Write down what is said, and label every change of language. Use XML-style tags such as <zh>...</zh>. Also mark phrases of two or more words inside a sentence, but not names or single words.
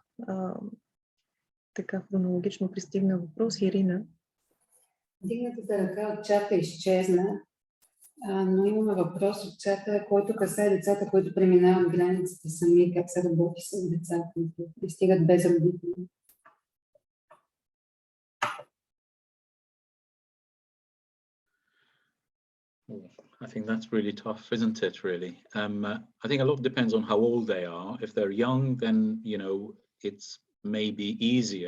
<bg>Така хронологично пристигна въпрос. Ирина. Вдигнатата ръка от чата изчезна, но имаме въпрос от чата, който касае децата, които преминават границите сами, как се работи с децата, които пристигат без родители.</bg> <en>I think that's really tough, isn't it, really? I think a lot depends on how old they are. If they're young, then, you know, it's maybe easier.</en>